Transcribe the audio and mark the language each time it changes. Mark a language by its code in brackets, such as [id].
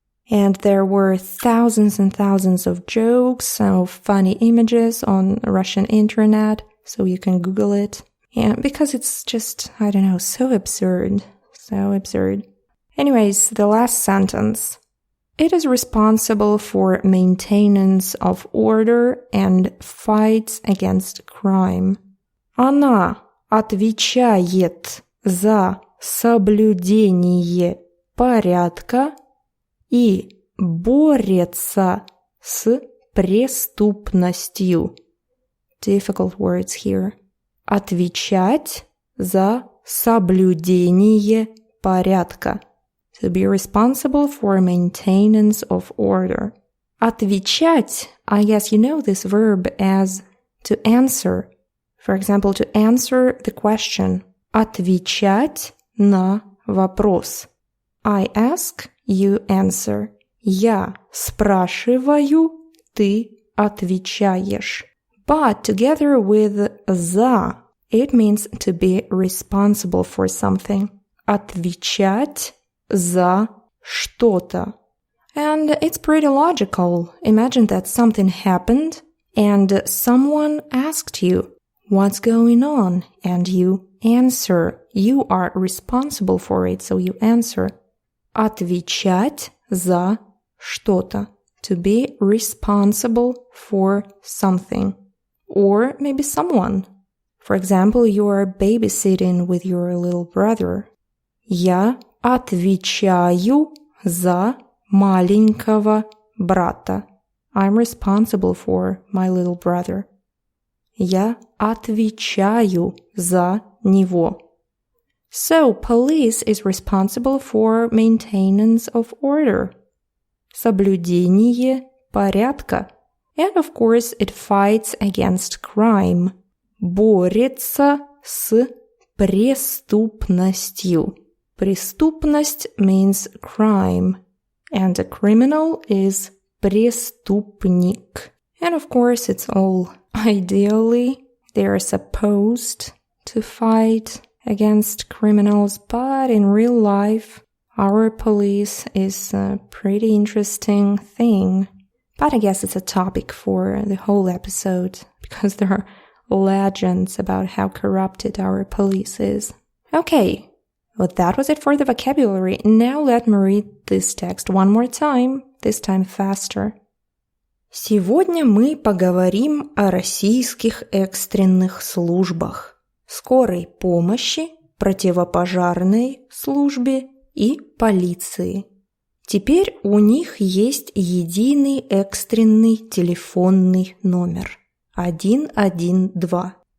[en] And there were thousands and thousands of jokes, of funny images on Russian internet, so you can Google it. And because it's just, I don't know, so absurd. So absurd. Anyways, the last sentence. It is responsible for maintenance of order and fights against crime. [ru] Она отвечает за соблюдение порядка и борется с преступностью. [en] Difficult words here. [ru] Отвечать за соблюдение порядка. [en] To be responsible for maintenance of order. Отвечать, I guess you know this verb as to answer. For example, to answer the question. [ru] Отвечать на вопрос. [en] I ask, you answer. [ru] Я спрашиваю, ты отвечаешь. [en] But together with за, it means to be responsible for something. [ru] Отвечать за что-то. [en] And it's pretty logical. Imagine that something happened and someone asked you, what's going on? And you answer. You are responsible for it, so you answer. [ru] Отвечать за что-то. [en] To be responsible for something. Or maybe someone. For example, you are babysitting with your little brother. [ru] Я отвечаю за маленького брата. [en] I'm responsible for my little brother. [ru] Я отвечаю за него. [en] So, police is responsible for maintenance of order. [ru] Соблюдение порядка. [en] And of course, it fights against crime. [ru] Борется с преступностью. [en] Преступность means crime. And a criminal is преступник. And of course, it's all ideally. They are supposed to fight against criminals, but in real life, our police is a pretty interesting thing. But I guess it's a topic for the whole episode, because there are legends about how corrupted our police is. Okay, well, that was it for the vocabulary. Now let me read this text one more time, this time faster. [ru] Сегодня мы поговорим о российских экстренных службах, скорой помощи, противопожарной службе и полиции. Теперь у них есть единый экстренный телефонный номер 112.